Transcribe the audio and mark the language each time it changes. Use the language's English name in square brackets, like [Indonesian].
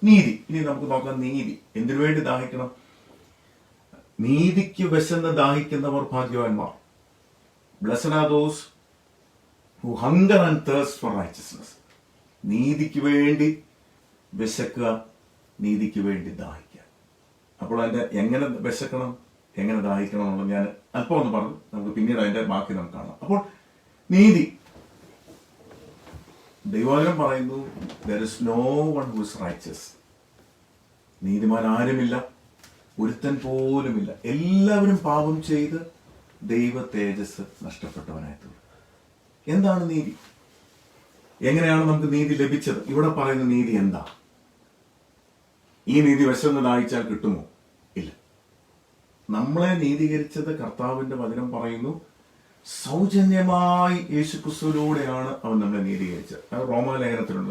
[Malayalam] നീതി, ഇനി നമുക്ക് നോക്കാം. നീതി എന്തിനു വേണ്ടി ദാഹിക്കണം? നീതിക്ക് വിശന്ന് ദാഹിക്കുന്നവർ ഭാഗ്യവാന്മാർ. [English] Blessed are those who hunger and thirst for righteousness. [Malayalam] നീതിക്ക് വേണ്ടി വിശക്കുക, നീതിക്ക് വേണ്ടി ദാഹിക്കുക. അപ്പോൾ അതിന്റെ എങ്ങനെ വിശക്കണം, എങ്ങനെ ദാഹിക്കണം എന്നുള്ളത് ഞാൻ അല്പം ഒന്ന് പറഞ്ഞു, നമുക്ക് പിന്നീട് അതിന്റെ ബാക്കി നമുക്ക് കാണാം. അപ്പോൾ നീതി, ദൈവവചനം പറയുന്നു, [English] there is no one who is righteous. [Malayalam] നീതിമാൻ ആരുമില്ല, ഒരുത്തൻ പോലുമില്ല. എല്ലാവരും പാപം ചെയ്ത് ദൈവ തേജസ് നഷ്ടപ്പെട്ടവനായി തീർന്നു. എന്താണ് നീതി? എങ്ങനെയാണ് നമുക്ക് നീതി ലഭിച്ചത്? ഇവിടെ പറയുന്ന നീതി എന്താ? ഈ നീതി വിശന്ന് ദാഹിച്ചാൽ കിട്ടുമോ? ഇല്ല. നമ്മളെ നീതീകരിച്ചത് കർത്താവിന്റെ വചനം പറയുന്നു, സൗജന്യമായി യേശുക്രിസ്തുവിലൂടെയാണ് അവൻ നമ്മളെ നീതീകരിച്ചത്. അത് റോമാലേഖനത്തിലുണ്ട്.